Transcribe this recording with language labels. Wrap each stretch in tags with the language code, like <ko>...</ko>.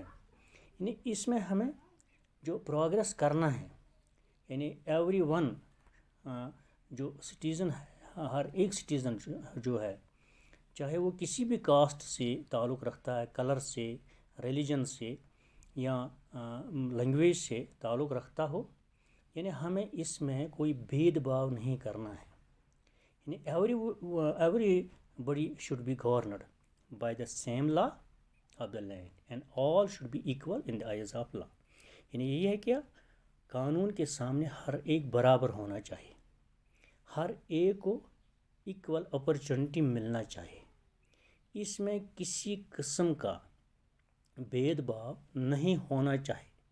<hi>यानी इसमें हमें जो प्रोग्रेस करना है, यानी एवरी वन जो सिटीज़न है, हर एक सिटीज़न जो है, चाहे वो किसी भी कास्ट से ताल्लुक़ रखता है, कलर से, रिलीजन से या लैंग्वेज से ताल्लुक़ रखता हो, यानी हमें इसमें कोई भेदभाव नहीं करना है।</hi> <en>यानी everybody should be governed by the same law of the land and all should be equal in the eyes of law.</en> <hi>यानी यही है क्या, कानून के सामने हर एक बराबर होना चाहिए, हर एक को इक्वल अपॉर्चुनिटी मिलना चाहिए, इसमें किसी किस्म का भेदभाव नहीं होना चाहिए।</hi>